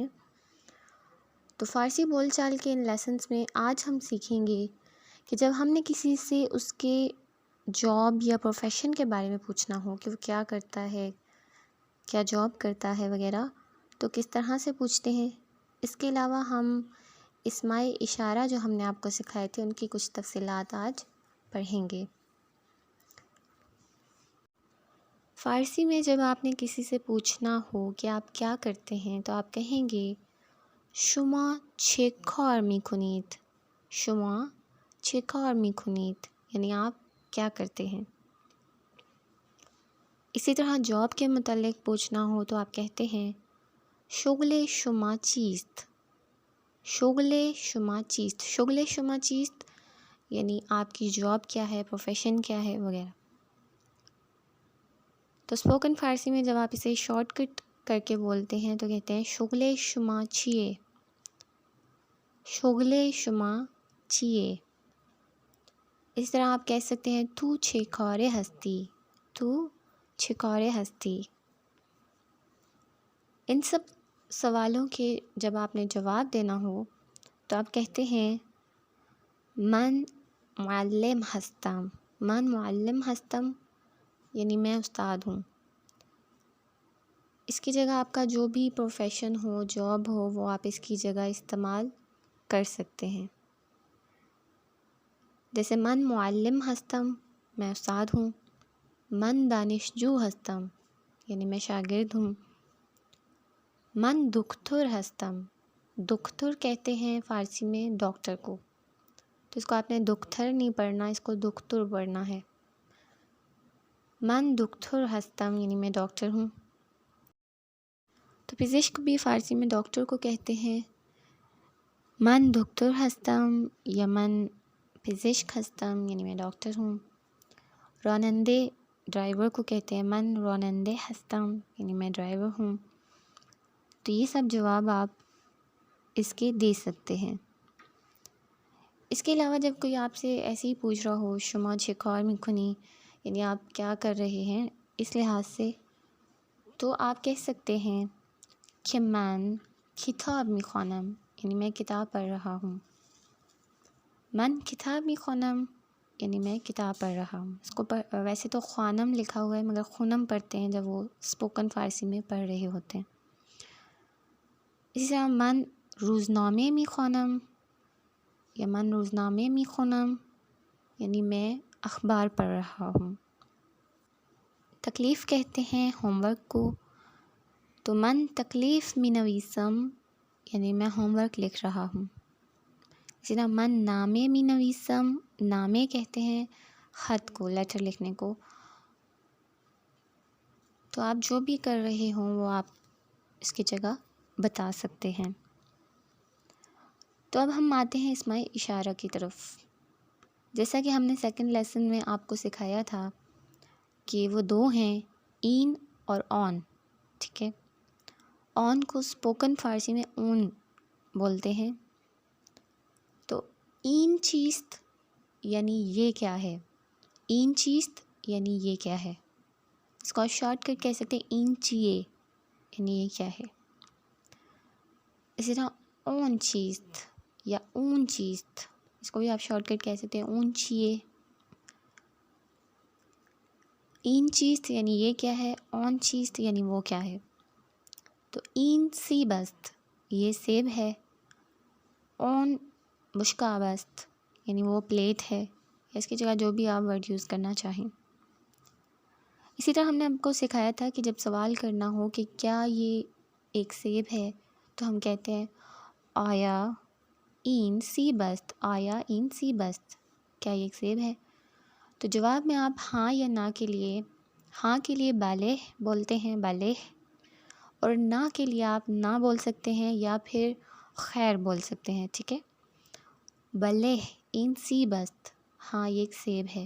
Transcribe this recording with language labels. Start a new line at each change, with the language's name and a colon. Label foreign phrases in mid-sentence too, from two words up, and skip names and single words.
Urdu: تو فارسی بول چال کے ان لیسنس میں آج ہم سیکھیں گے کہ جب ہم نے کسی سے اس کے جاب یا پروفیشن کے بارے میں پوچھنا ہو کہ وہ کیا کرتا ہے، کیا جاب کرتا ہے وغیرہ، تو کس طرح سے پوچھتے ہیں۔ اس کے علاوہ ہم اسماء اشارہ جو ہم نے آپ کو سکھائے تھے ان کی کچھ تفصیلات آج پڑھیں گے۔ فارسی میں جب آپ نے کسی سے پوچھنا ہو کہ آپ کیا کرتے ہیں تو آپ کہیں گے
Persian: شما چه کار میکنید، شما چه کار میکنید،
Urdu: یعنی آپ کیا کرتے ہیں۔ اسی طرح جاب کے متعلق پوچھنا ہو تو آپ کہتے ہیں
Persian: شغل شما چیست، شغل شما چیست، شغل شما چیست
Urdu: یعنی آپ کی جاب کیا ہے، پروفیشن کیا ہے وغیرہ۔ تو اسپوکن فارسی میں جب آپ اسے شارٹ کٹ کر کے بولتے ہیں تو کہتے ہیں
Persian: شغل شما چیه، شغل شما چیه۔
Urdu: اس طرح آپ کہہ سکتے ہیں
Persian: تو چه کاره هستی، تو چه کاره هستی۔
Urdu: ان سب سوالوں کے جب آپ نے جواب دینا ہو تو آپ کہتے ہیں
Persian: من معلم هستم، من معلم هستم
Urdu: یعنی میں استاد ہوں۔ اس کی جگہ آپ کا جو بھی پروفیشن ہو، جاب ہو، وہ آپ اس کی جگہ استعمال کر سکتے ہیں۔ جیسے
Persian: من معلم هستم
Urdu: میں استاد ہوں،
Persian: من دانشجو هستم
Urdu: یعنی میں شاگرد ہوں،
Persian: من دکتر هستم،
Urdu: دکتر کہتے ہیں فارسی میں ڈاکٹر کو، تو اس کو آپ نے دکتر نہیں پڑھنا، اس کو دکتر پڑھنا ہے۔
Persian: من دکتر هستم
Urdu: یعنی میں ڈاکٹر ہوں۔ تو پزشک بھی فارسی میں ڈاکٹر کو کہتے ہیں
Persian: من دکتر هستم یا من پزشک هستم
Urdu: یعنی میں ڈاکٹر ہوں۔ رانندے ڈرائیور کو کہتے ہیں
Persian: من راننده هستم
Urdu: یعنی میں ڈرائیور ہوں۔ تو یہ سب جواب آپ اس کے دے سکتے ہیں۔ اس کے علاوہ جب کوئی آپ سے ایسے ہی پوچھ رہا ہو
Persian: شما چه کار میکنی
Urdu: یعنی آپ کیا کر رہے ہیں اس لحاظ سے، تو آپ کہہ سکتے ہیں کہ
Persian: من کتاب میخوانم
Urdu: یعنی میں کتاب پڑھ رہا ہوں،
Persian: من کتاب میخوانم
Urdu: یعنی میں کتاب پڑھ رہا ہوں۔ اس کو ویسے تو خوانم لکھا ہوا ہے مگر خونم پڑھتے ہیں جب وہ اسپوکن فارسی میں پڑھ رہے ہوتے ہیں۔ اسی طرح
Persian: من روزنامه میخوانم یا من روزنامه میخونم
Urdu: یعنی میں اخبار پڑھ رہا ہوں۔ تکلیف کہتے ہیں ہوم ورک کو، تو
Persian: من تکلیف مینویسم
Urdu: یعنی میں ہوم ورک لکھ رہا ہوں۔ اسی طرح
Persian: من نامے مینویسم،
Urdu: نامے کہتے ہیں خط کو، لیٹر لکھنے کو۔ تو آپ جو بھی کر رہے ہوں وہ آپ اس کی جگہ بتا سکتے ہیں۔ تو اب ہم آتے ہیں اسماء اشارہ کی طرف۔ جیسا کہ ہم نے سیکنڈ لیسن میں آپ کو سکھایا تھا کہ وہ دو ہیں این اور آن، ٹھیک ہے۔ آن کو اسپوکن فارسی میں اون بولتے ہیں۔ تو
Persian: این چیست
Urdu: یعنی یہ کیا ہے،
Persian: این چیست
Urdu: یعنی یہ کیا ہے، اس کو شارٹ کٹ کہہ سکتے ہیں
Persian: این چیے
Urdu: یعنی یہ کیا ہے۔ اسی طرح
Persian: اون چیست یا اون چیست،
Urdu: اس کو بھی آپ شارٹ کٹ کہہ سکتے ہیں
Persian: اون چیے۔ این چیست
Urdu: یعنی یہ کیا ہے،
Persian: اون چیست
Urdu: یعنی وہ کیا ہے۔ تو
Persian: این سیب است
Urdu: یہ سیب ہے،
Persian: اون مشکاب است
Urdu: یعنی وہ پلیٹ ہے، یا اس کی جگہ جو بھی آپ ورڈ یوز کرنا چاہیں۔ اسی طرح ہم نے آپ کو سکھایا تھا کہ جب سوال کرنا ہو کہ کیا یہ ایک سیب ہے تو ہم کہتے ہیں
Persian: آیا این سیب است، آیا این سیب است،
Urdu: کیا یہ ایک سیب ہے۔ تو جواب میں آپ ہاں یا نہ کے لیے، ہاں کے لیے بالے بولتے ہیں، بالے، اور نہ کے لیے آپ نہ بول سکتے ہیں یا پھر خیر بول سکتے ہیں، ٹھیک ہے۔
Persian: بلے این سیب است،
Urdu: ہاں یہ ایک سیب ہے.